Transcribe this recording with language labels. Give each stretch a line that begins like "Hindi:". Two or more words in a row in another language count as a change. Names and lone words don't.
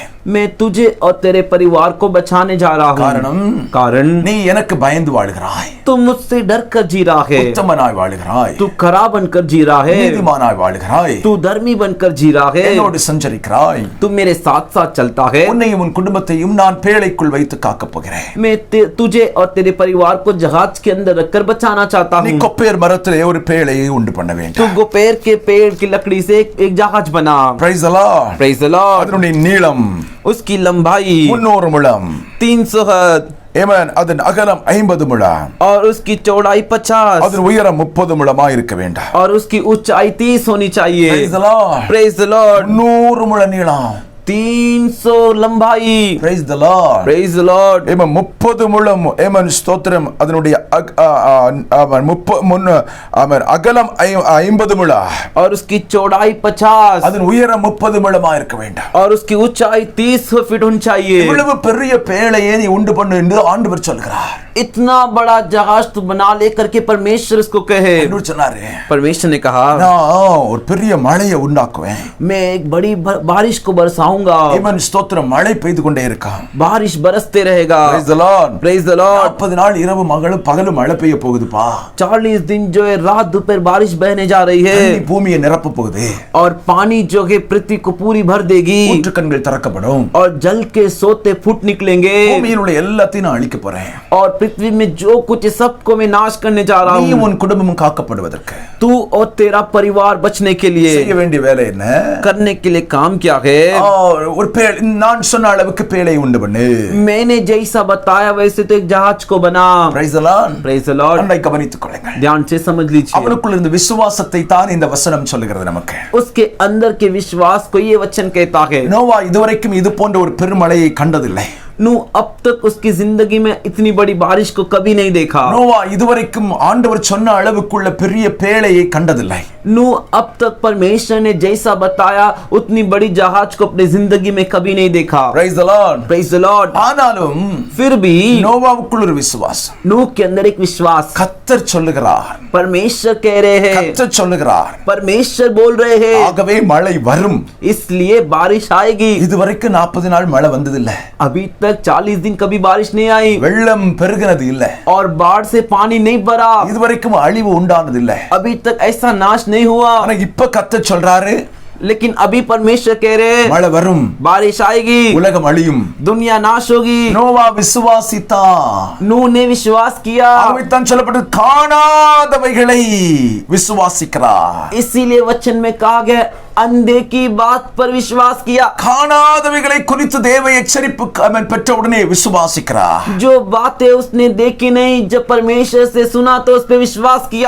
Hindi: मैं तुझे और तेरे परिवार को बचाने जा रहा हूँ. कारण
Tamil: நீ எனக்கு பயந்து வாழுகிறாய்.
Hindi: तू मुझसे डर कर जी रहा है,
Tamil: உத்தமனாய் வாழுகிறாய்.
Hindi: तू खराब बनकर जी रहा है,
Tamil: நீதிமானாய் வாழுகிறாய்.
Hindi: तू धर्मी बनकर जी रहा है,
Tamil: என்னோடு சஞ்சரிக்கிறாய்.
Hindi: तू मेरे साथ साथ चलता है.
Tamil: உன்னையும் உன் குடும்பத்தையும் நான் பேழைக்குள் வைத்து காக்கப் போகிறேன்.
Hindi: मैं तुझे और तेरे परिवार को जहाज के अंदर रखकर बचाना चाहता
Tamil: நீ
Hindi: हूँ.
Tamil: கொப்பேர் மரத்திலே ஒரு பேழையை உண்டு பண்ண
Hindi: तू
Tamil: வேண்டும்.
Hindi: गोपेर के पेड़ की लकड़ी से एक जहाज बना.
English: Praise the Lord. Praise the Lord.
Tamil: அதனுடைய நீளம்
Hindi: उसकी लंबाई
Tamil: 300 முழம்.
Hindi: 300 हाथ
Tamil: ஆமென். அதன் அகலம் 50 முழம்.
Hindi: और उसकी चौड़ाई 50
Tamil: அதன் உயரம் 30 முழமாய் இருக்க வேண்டும்.
Hindi: और उसकी ऊंचाई 30 होनी चाहिए.
English: Praise the Lord. Praise the Lord.
Tamil: 100 முழ நீளம்.
Hindi: 300 लंबाई.
English: Praise the Lord. Praise the Lord.
Tamil: ஆமென். 30 முழம். ஆமென் ஸ்தோத்திரம். அதனுடைய ஆமென் அகலம் 50 முழம்.
Hindi: और उसकी चौड़ाई 50
Tamil: அதன் உயரம் 30 முழமா இருக்க வேண்டும்.
Hindi: और उसकी ऊंचाई 30 फीट होनी चाहिए.
Tamil: இவ்வளவு பெரிய பேழையை நீ உண்டு பண்ணு என்று ஆண்டவர் சொல்கிறார்.
Hindi: इतना बड़ा जहाज तू बना लेकर के परमेश्वर इसको कहे.
Tamil: என்று சொன்னாரு.
Hindi: परमेश्वर ने कहा,
Tamil: நான் ஒரு பெரிய மழையை உண்டாக்குவேன்.
Hindi: मैं एक बड़ी बारिश को बरसाऊंगा.
Tamil: ஆமென் ஸ்தோத்திரம். மழை பெய்து கொண்டே இருக்கும்.
Hindi: बारिश बरसते रहेगा.
English: Praise the Lord. Praise the Lord.
Tamil: 40 நாள் இரவு பகலும் மழை பெய்ய போகுதுப்பா.
Hindi: 40 दिन जो है रात दोपहर बारिश बहने जा रही है.
Tamil: தண்ணி பூமியை நிரப்ப போகுது.
Hindi: और पानी जो है पृथ्वी को पूरी भर देगी.
Tamil: ஊற்றுக்கண்கள் திறக்கப்படும்.
Hindi: और जल के सोते फूट निकलेंगे.
Tamil: பூமியில் உள்ள எல்லாத்தையும் நான் அழிக்க போறேன்.
Hindi: और पृथ्वी में जो कुछ है सबको मैं नाश करने जा रहा
Tamil: நீ
Hindi: हूँ.
Tamil: உன் குடும்பமும் காக்கப்படுவதற்கு
Hindi: तू और तेरा परिवार बचने के लिए
Tamil: செய்ய வேண்டிய வேலை என்ன?
Hindi: करने के लिए काम क्या है?
Tamil: ஒரு நான் சொன்ன அளவுக்கு பேழை உண்டு பண்ணு.
Hindi: मैंने जैसा बताया वैसे तो एक जहाज को बना.
English: Praise the Lord. Praise the Lord.
Tamil: அன்னை கவனித்துக் கொள்ளுங்கள்.
Hindi: ध्यान से समझ लीजिए.
Tamil: அவனுக்குள்ள இருந்த விசுவாசத்தை தான் இந்த வசனம் சொல்லுகிறது நமக்கு.
Hindi: उसके अंदर के विश्वास को ये वचन कहता है.
Tamil: நோவா இதுவரைக்கும் இது போன்ற ஒரு பெருமழையை கண்டதில்லை.
Hindi: नूह अब तक उसकी जिंदगी में इतनी बड़ी बारिश को कभी नहीं देखा.
Tamil: நோவா இதுவரைக்கும் ஆண்டவர் சொன்ன அளவுக்குள்ள பெரிய பேழையை கண்டதில்லை.
Hindi: नूह अब तक परमेश्वर ने जैसा बताया उतनी बड़ी जहाज को अपनी जिंदगी में कभी नहीं देखा.
English: Praise the Lord. Praise the Lord.
Tamil: ஆனாலும்
Hindi: फिर भी
Tamil: நோவாவுக்குள்ள ஒரு விசுவாசம்.
Hindi: नूह के अंदर एक विश्वास.
Tamil: கர்த்தர் சொல்லுகிறார்.
Hindi: परमेश्वर कह रहे हैं.
Tamil: கர்த்தர் சொல்லுகிறார்.
Hindi: परमेश्वर बोल रहे हैं.
Tamil: ஆகவே மழை வரும்.
Hindi: इसलिए बारिश आएगी.
Tamil: இதுவரைக்கும் 40 நாள் மழை வந்ததில்லை.
Hindi: अभी तक 40 दिन कभी बारिश नहीं आई.
Tamil: வெள்ளம் பெருகினது இல்லை.
Hindi: और बाढ़ से पानी नहीं भरा.
Tamil: இதுவரைக்கும் அழிவு உண்டானது இல்லை.
Hindi: अभी तक ऐसा नाश नहीं हुआ.
Tamil: ஆனா இப்ப கர்த்தர் சொல்றாரு,
Hindi: लेकिन अभी परमेश्वर कह रहे हैं
Tamil: மழை வரும்.
Hindi: बारिश आएगी.
Tamil: உலகம் அழியும்.
Hindi: दुनिया नाश होगी.
Tamil: நோவா விசுவாசித்தான்.
Hindi: नूह ने विश्वास किया.
Tamil: ஆகவேதான் சொல்லப்பட்டது காணாதவைகளை விசுவாசிக்கிறார்.
Hindi: इसीलिए वचन में कहा गया अंधे की बात पर विश्वास किया.
Tamil: காணாதவைகளை குறித்து தேவ எச்சரிப்பு பெற்ற உடனே விசுவாசிக்கிறார்.
Hindi: जो बातें उसने देखी नहीं, जब परमेश्वर से सुना तो उस पे विश्वास किया.